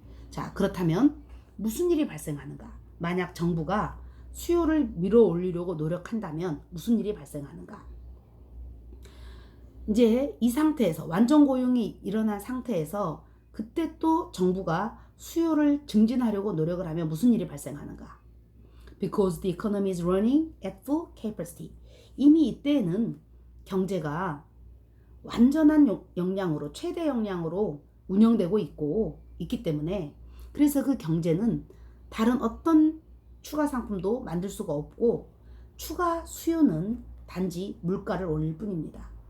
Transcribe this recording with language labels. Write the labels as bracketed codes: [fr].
[ko] 자, 그렇다면 무슨 일이 발생하는가? 만약 정부가 수요를 밀어 올리려고 노력한다면 무슨 일이 발생하는가? 이제 이 상태에서 완전 고용이 일어난 상태에서 그때 또 정부가 수요를 증진하려고 노력을 하면 무슨 일이 발생하는가? [en] Because the economy is running at full capacity. [ko] 이미 이때에는 경제가 완전한 역량으로 최대 역량으로 운영되고 있기 때문에 그래서 그 경제는 다른 어떤 추가 상품도 만들 수가 없고 추가 수요는 단지 물가를 올릴 뿐입니다.